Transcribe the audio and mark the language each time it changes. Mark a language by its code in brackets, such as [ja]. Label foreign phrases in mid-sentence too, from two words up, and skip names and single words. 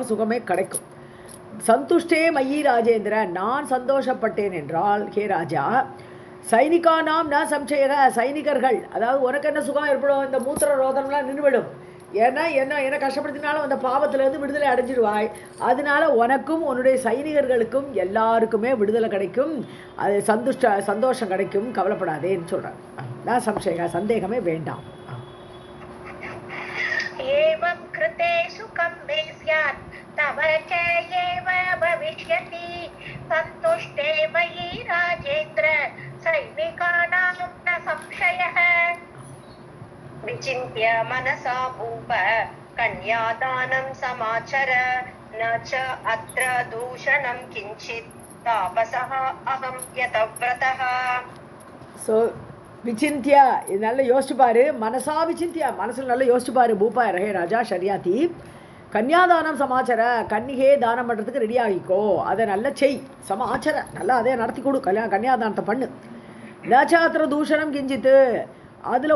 [ta] சுகமே கிடைக்கும் [sa] सन्तुष्टे मयि राजेन्द्र [ta] நான் சந்தோஷப்பட்டேன் என்றால் ஹே ராஜா சைனிகானாம் நான் சம்சயர சைனிகர்கள் அதாவது உனக்கு என்ன சுகம் ஏற்படும் இந்த மூத்திர ரோதனம்லாம் நின்றுவிடும் ஏன்னா என்ன கஷ்டப்படுத்தினாலும் அந்த பாவத்திலேருந்து விடுதலை அடைஞ்சிடுவாய் அதனால உனக்கும் உன்னுடைய சைனிகர்களுக்கும் எல்லாருக்குமே விடுதலை கிடைக்கும் அது சந்தோஷம் கிடைக்கும் கவலைப்படாதேன்னு சொல்கிறேன் நான் சந்தேகமே வேண்டாம் [sa] एवं कृते सुखं मे स्यात् तव च एव भविष्यति सन्तुष्टे मयि राजेन्द्र सैनिकानां न संशयः विचिन्त्य मनसा भूप कन्यादानं समाचर न च अत्र दूषणं किञ्चित् तापसः अहं यतव्रतः [ta] ஸோ விசிந்தியா இது நல்லா யோசிச்சு பாரு [sa] मनसा विचिन्त्य [ta] மனசில் நல்லா யோசிச்சு பாரு பூபா ரஹே ராஜா ஷரியாத்தி [sa] कन्यादानं समाचर [ta] கன்னிகே தானம் பண்ணுறதுக்கு ரெடி ஆகிக்கோ அதை நல்லா செய் சமாச்சார நல்லா அதே நடத்தி கொடு கன்யாதானத்தை பண்ணு [sa] न च अत्र दूषणं किञ्चित् [ta] அதில்